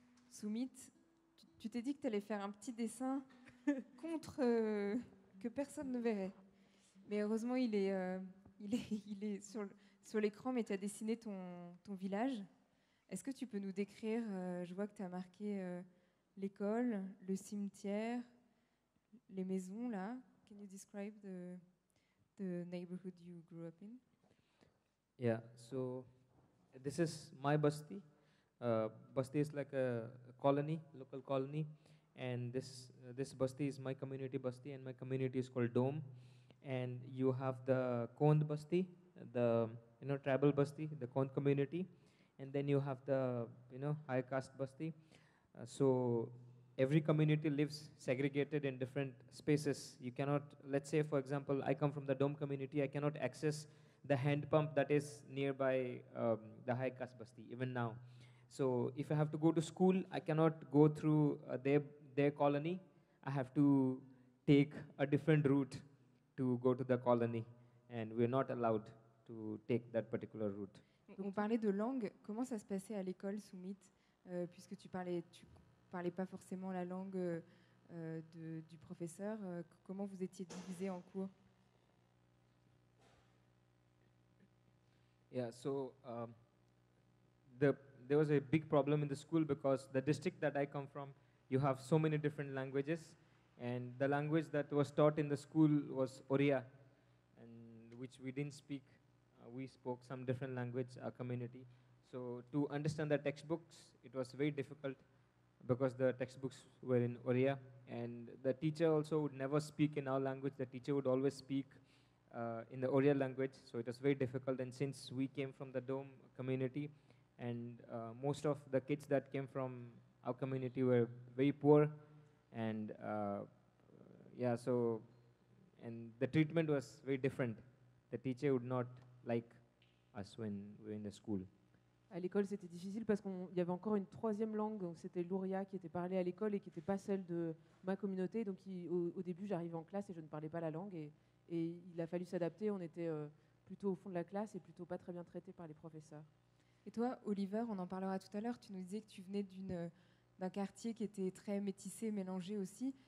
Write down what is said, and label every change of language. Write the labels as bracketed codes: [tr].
[fr] Soumit, tu t'es dit que tu allais faire un petit dessin contre que personne ne verrait. Mais heureusement, il est sur l'écran, mais tu as dessiné ton village. Est-ce que tu peux nous décrire, je vois que tu as marqué l'école, le cimetière, les maisons là. [en] Can you describe the neighborhood you grew up in? Yeah, so this is my basti. Basti is like a colony, local colony, and this basti is my community basti, and my community is called Dome. And you have the Kond basti, the tribal basti, the Kond community. And then you have the high caste basti. So every community lives segregated in different spaces. You cannot, let's say for example, I come from the Dome community, I cannot access the hand pump that is nearby the high caste basti, even now. So if I have to go to school, I cannot go through their colony. I have to take a different route to go to the colony, and we're not allowed to take that particular route. [fr] On parlait de langue. Comment ça se passait à l'école, Soumit, puisque tu parlais pas forcément la langue du professeur. Comment vous étiez divisés en cours? [en] Yeah, so there was a big problem in the school because the district that I come from, you have so many different languages, and the language that was taught in the school was Oriya, and which we didn't speak. We spoke some different language, our community. So to understand the textbooks, it was very difficult because the textbooks were in Oriya, and the teacher also would never speak in our language. The teacher would always speak in the Oriya language, so it was very difficult. And since we came from the Dome community, and most of the kids that came from our community were very poor, and yeah, so, and the treatment was very different. The teacher would not like us when we were in the school. [fr] À l'école, c'était difficile parce qu'il y avait encore une troisième langue, donc c'était l'Oriya qui était parlée à l'école et qui n'était pas celle de ma communauté. Donc au début, j'arrivais en classe et je ne parlais pas la langue, et il a fallu s'adapter. On était plutôt au fond de la classe et plutôt pas très bien traités par les professeurs. Et toi, Oliver, on en parlera tout à l'heure, tu nous disais que tu venais d'un quartier qui était très métissé, mélangé aussi.